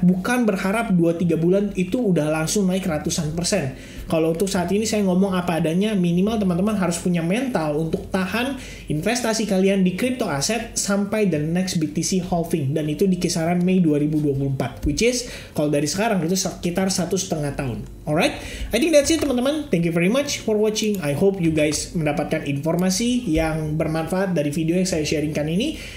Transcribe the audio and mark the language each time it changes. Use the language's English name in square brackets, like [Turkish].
[Indonesian] Bukan berharap 2-3 bulan itu udah langsung naik ratusan persen. Kalau untuk saat ini saya ngomong apa adanya, minimal teman-teman harus punya mental untuk tahan investasi kalian di crypto aset sampai [English] the next BTC halving. [Indonesian] Dan itu di kisaran Mei 2024. [English] Which is, [Indonesian] kalau dari sekarang itu sekitar 1,5 tahun. [English] Alright? I think that's it teman-teman. Thank you very much for watching. I hope you guys [Indonesian] mendapatkan informasi yang bermanfaat dari video yang saya sharingkan ini.